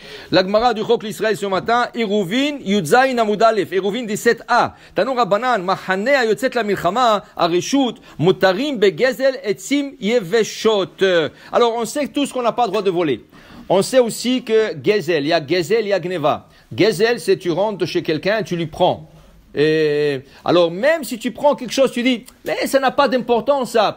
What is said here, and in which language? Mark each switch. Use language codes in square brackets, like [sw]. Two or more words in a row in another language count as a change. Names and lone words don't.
[fr] La Gemara du Chok l'Israël ce matin, Iruvin, Yudzaïn Amud Aleph, Iruvin 17a. [he] תנו רבנן מחנה היוצאת למלחמה ברשות מותרים בגזל עצים יבשים. [fr] Alors, on sait tous qu'on n'a pas le droit de voler. On sait aussi que Gezel, il y a Gezel, il y a Gneva. Gezel, c'est tu rentres chez quelqu'un et tu lui prends. Et alors, même si tu prends quelque chose, tu dis, mais ça n'a pas d'importance, ça.